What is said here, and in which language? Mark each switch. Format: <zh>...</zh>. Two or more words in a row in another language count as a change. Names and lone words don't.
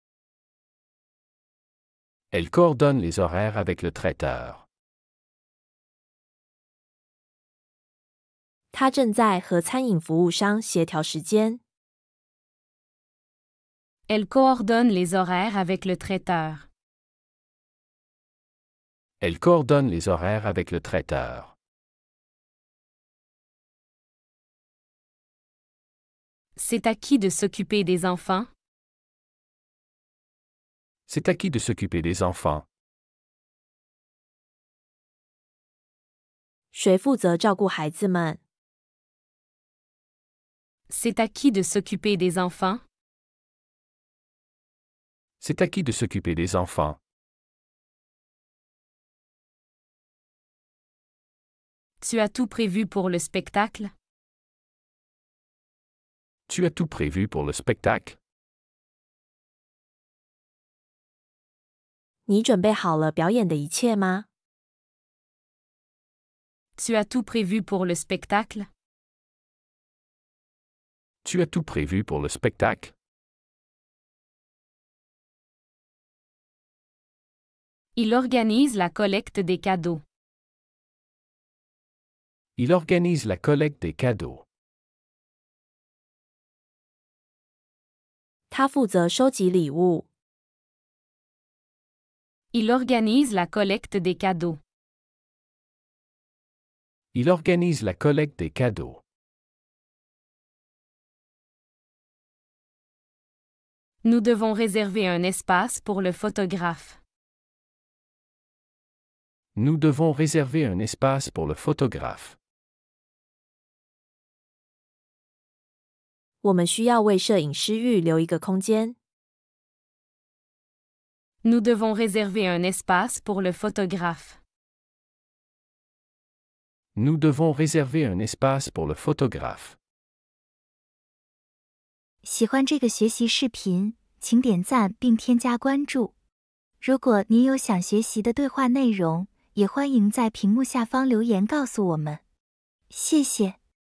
<fr>Elle coordonne les horaires avec le traiteur.</fr> <zh>他正在和餐饮服务商协调时间。</zh> <fr>Elle coordonne les horaires avec le traiteur. Elle coordonne les horaires avec le traiteur. C'est à qui de s'occuper des enfants? C'est à qui de s'occuper des enfants?</fr> <zh>谁负责照顾孩子们？</zh> <fr>C'est à qui de s'occuper des enfants? C'est à qui de s'occuper des enfants? Tu as tout prévu pour le spectacle? Tu as tout prévu pour le spectacle?</fr> <zh>你准备好了表演的一切吗？</zh> <fr>Tu as tout prévu pour le spectacle? Tu as tout prévu pour le spectacle? Il organise la collecte des cadeaux. Il organise la collecte des cadeaux.</fr> <zh>他负责收集礼物。</zh> <fr>Il organise la collecte des cadeaux. Il organise la collecte des cadeaux. Nous devons réserver un espace pour le photographe. Nous devons réserver un espace pour le photographe.</fr> <zh>我们需要为摄影师预留一个空间。</zh> <fr>Nous devons réserver un espace pour le photographe. Nous devons réserver un espace pour le photographe.</fr> <zh>喜欢这个学习视频，请点赞并添加关注。如果您有想学习的对话内容，也欢迎在屏幕下方留言告诉我们。谢谢。</zh>